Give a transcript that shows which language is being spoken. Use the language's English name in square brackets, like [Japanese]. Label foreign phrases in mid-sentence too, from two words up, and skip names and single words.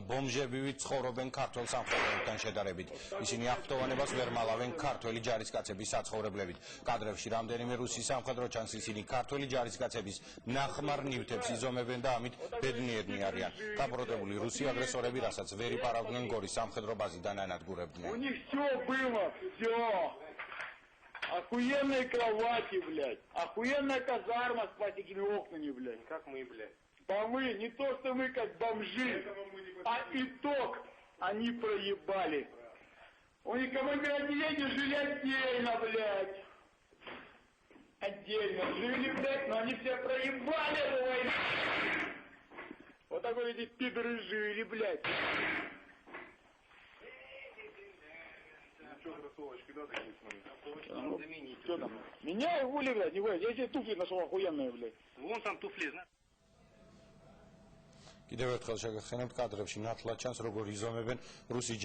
[Georgian] ბომჟებივით ცხოვრობენ ქართველ სამხედროებთან შედარებით. ისინი აღფრთოვანებას ვერ მალავენ ქართველი ჯარისკაცების საცხოვრებლებით. კადრებში რამდენიმე რუსი სამხედრო ჩანს, ისინი ქართველი ჯარისკაცების ნახმარ ნივთებს იზომებენ და ამით ბედნიერნი არიან. გაპროტებული რუსი აგრესორები, რასაც ვერ იპარავდნენ გორის სამხედრო ბაზიდან ანადგურებდნენ. [Russian] У них все было, все. Охуенные кровати, блядь. Охуенная казарма с пластиковыми окнами, блядь. Как мы, блядь. А мы, не то что мы как бомжи, а итог они проебали. У них командиры отделения жили отдельно, блядь. Отдельно жили, блядь, но они все проебали эту войну. Вот такой эти пидоры жили, блядь. Что там? Меня и хули, блядь, не блядь. Я себе туфли нашел охуенные, блядь. Вон там туфли, знаешь. [Georgian] კიდევ ერთხელ შეგახსენებთ კადრებში ნათლად ჩანს როგორ იზომებენ რუსი